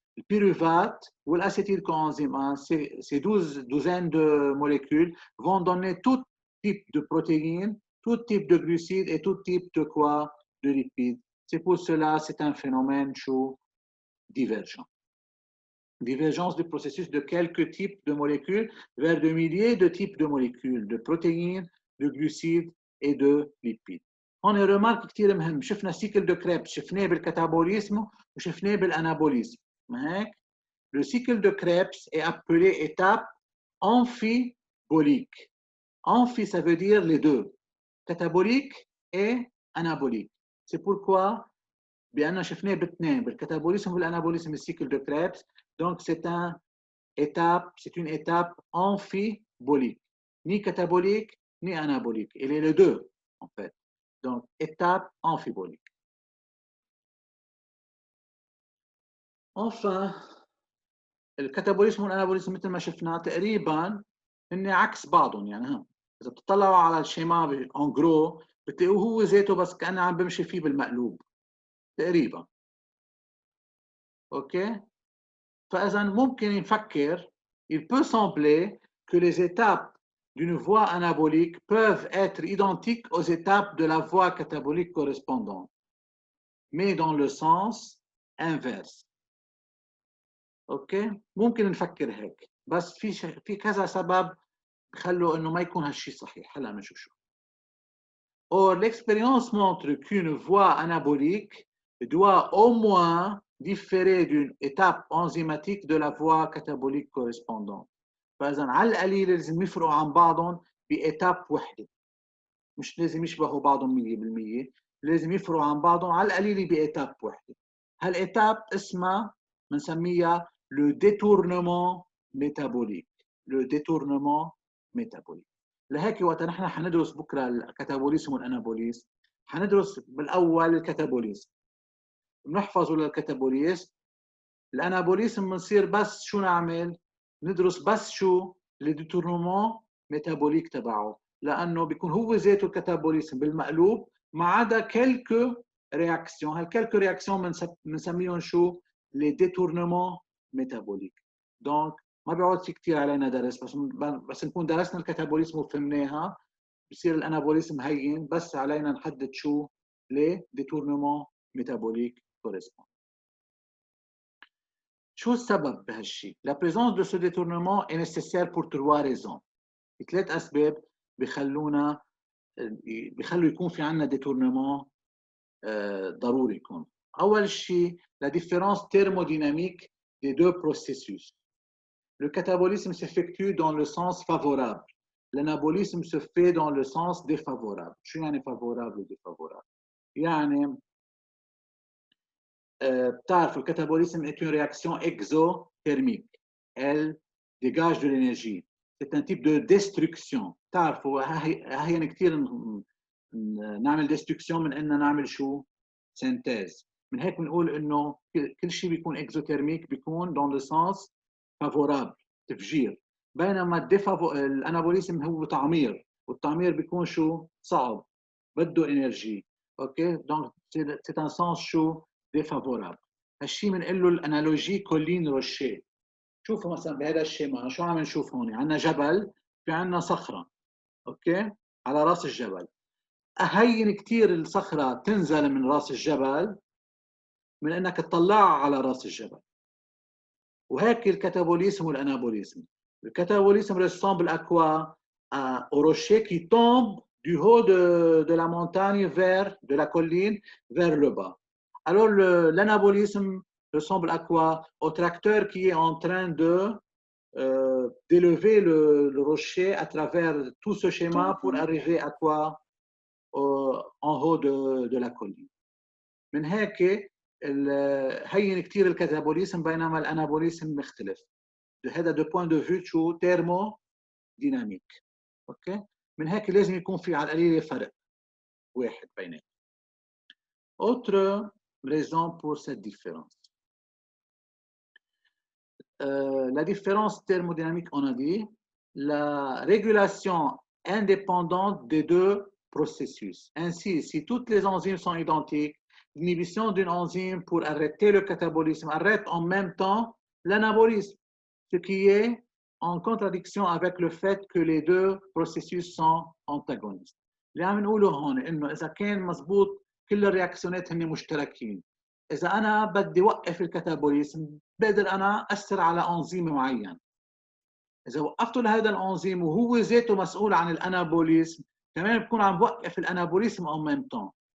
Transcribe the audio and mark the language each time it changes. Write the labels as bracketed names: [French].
[French] Le pyruvate ou l'acétylcoenzyme A, ces 12 douzaines de molécules vont donner tout type de protéines, tout type de glucides et tout type de quoi? De lipides. C'est pour cela, c'est un phénomène chaud divergent. Divergence du processus de quelques types de molécules vers de milliers de types de molécules, de protéines, de glucides et de lipides. [Arabic] هون remarque كثير مهم. شفنا cycle de Krebs, شفناه بالكاتابوليزم وشفناه بالانابوليزم. ما هيك؟ [French] Le cycle de Krebs est appelé étape amphibolique. Amphi, ça veut dire les deux, catabolique et anabolique. C'est pourquoi [Arabic] بأننا شفناه باثنين بالكاتابوليزم والانابوليزم السيكل دو كريبس. [French] Donc c'est une étape amphibolique, ni catabolique ni anabolique. Il est les deux en fait. Donc étape amphibolique. [Arabic] Enfin, الكاتابوليزم والانابوليزم مثل ما شفنا تقريبا هن عكس بعضهم. يعني اذا بتطلعوا على الشيما ان جرو بتلاقوه هو ذاته بس كأنه عم بمشي فيه بالمقلوب تقريبا. اوكي؟ فإذا ممكن نفكر [French] il peut sembler que les étapes d'une voie anabolique peuvent être identiques aux étapes de la voie catabolique correspondante, mais dans le sens inverse. [Arabic] اوكي؟ ممكن نفكر هيك بس في كذا سبب بخلوا انه ما يكون هالشيء صحيح. هلا بنشوف شو. [French] Or, l'expérience montre qu'une voie anabolique doit au moins différer d'une étape enzymatique de la voie catabolique correspondante. [Arabic] فإذا على القليل لازم يفرقوا عن بعضهم بإتاب وحدة. مش لازم يشبهوا بعضهم 100%، لازم يفرقوا عن بعضهم على القليل بإتاب وحدة. هالإتاب اسمها بنسميها le détournement métabolique. [French] Le détournement métabolique. [Arabic] لهيك وقت نحن حندرس بكره الكاتابوليزم والانابوليزم حندرس بالاول الكاتابوليزم بنحفظه للكاتابوليزم. الانابوليزم بنصير بس شو نعمل؟ ندرس بس شو الديتورنمون ميتابوليك تبعه، لانه بيكون هو ذاته الكاتابوليزم بالمقلوب ما عدا كلكو رياكسيون. هالكلكو رياكسيون بنسميهم شو؟ لي ديتورنمون ميتابوليك. دونك ما بيقعد في كثير علينا درس، بس نكون درسنا الكاتابوليزم وفهمناها بصير الانابوليزم هين، بس علينا نحدد شو لي ديتورنمون ميتابوليك كوريسبوند. شو السبب بهالشيء؟ [French] La présence de ce détournement est nécessaire pour 3 raisons. [Arabic] ثلاث اسباب بخلوا يكون في عندنا détournement ضروري يكون. اول شيء [French] la différence thermodynamique des deux processus. Le catabolisme s'effectue dans le sens favorable. L'anabolisme se fait dans le sens défavorable. [Arabic] شو يعني [French] favorable ou défavorable؟ [Arabic] يعني بتعرفوا الكاتابوليزم [French] est une réaction exothermique. Elle dégage de l'énergie. C'est un type de destruction. [Arabic] بتعرفوا هي كثير نعمل destruction من اننا نعمل شو؟ synthèse. من هيك بنقول انه كل شيء بيكون exothermique بيكون [French] dans le sens favorable، [Arabic] تفجير. بينما الانابوليزم هو تعمير، والتعمير بيكون شو؟ صعب، بده انرجي. اوكي؟ دونك [French] c'est un sens [Arabic] شو؟ défavorable. هالشيء بنقول له الانالوجي كولين روشيه. شوفوا مثلا بهذا الشيما شو عم نشوف هون؟ عندنا جبل، في عندنا صخره، اوكي؟ على راس الجبل. اهين كثير الصخره تنزل من راس الجبل من انك تطلعها على راس الجبل. وهيك الكاتابوليزم والانابوليزم. [French] الكاتابوليزم ressemble à quoi? Au rocher qui tombe du haut de la montagne vers de la colline vers le bas. Alors l'anabolisme ressemble à quoi? Au tracteur qui est en train d'élever le rocher à travers tout ce schéma pour arriver à quoi? En haut de la colline. [Arabic] من هيك هين كثير الكاتابوليزم بينما الانابوليزم مختلف. هذا دو بوين دو فيو شو؟ تيرمو ديناميك. اوكي؟ من هيك لازم يكون في على القليله فرق واحد بيناتهم. [French] Autre raison pour cette différence. La différence thermodynamique, on a dit, la régulation indépendante des deux processus. Ainsi, si toutes les enzymes sont identiques, l'inhibition d'une enzyme pour arrêter le catabolisme arrête en même temps l'anabolisme, ce qui est en contradiction avec le fait que les deux processus sont antagonistes. [Arabic] اللي عم نقوله هون انه اذا كان مضبوط كل الرياكسيونات هن مشتركين، اذا انا بدي اوقف الكاتابوليزم بقدر انا اثر على انزيم معين. اذا وقفته لهذا الانزيم وهو ذاته مسؤول عن الانابوليزم، كمان بكون عم بوقف الانابوليزم [French] en même temps.